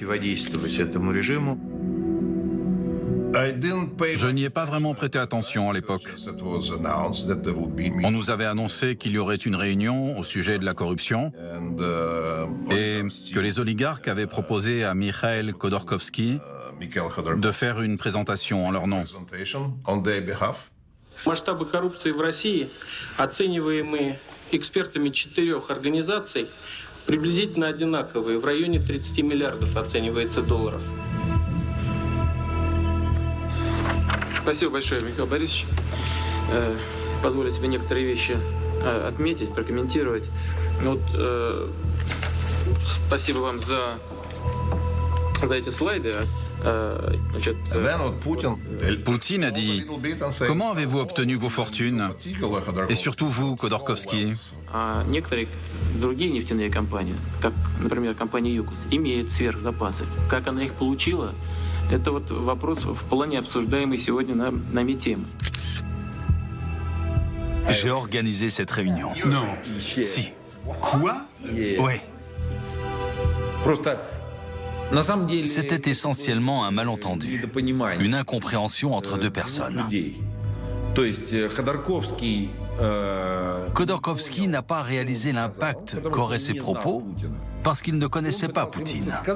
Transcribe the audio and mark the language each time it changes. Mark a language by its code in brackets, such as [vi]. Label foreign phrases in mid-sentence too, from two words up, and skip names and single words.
[fr] Je n'y ai pas vraiment prêté attention à l'époque. On nous avait annoncé qu'il y aurait une réunion au sujet de la corruption et que les oligarques avaient proposé à Mikhail Khodorkovsky de faire une présentation en leur nom. [ru] Масштабы коррупции в России, оцениваемые экспертами 4 организаций, приблизительно одинаковые. В районе 30 миллиардов оценивается долларов. Спасибо большое, Михаил Борисович. Позволю себе некоторые вещи отметить, прокомментировать. Спасибо вам за эти слайды. [fr] Poutine a dit « Comment avez-vous obtenu vos fortunes ?» Et surtout vous, Khodorkovsky. [ru] Некоторые другие нефтяные компании, как, например, компания ЮКОС, имеют сверхзапасы. Как она их получила, это вот вопрос в плане обсуждаемой сегодня нами темы. [fr] J'ai organisé cette réunion. Non. Si. Quoi? Oui. C'était essentiellement un malentendu, une incompréhension entre 2 personnes. Khodorkovsky n'a pas réalisé l'impact qu'auraient ses propos parce qu'il ne connaissait pas Poutine.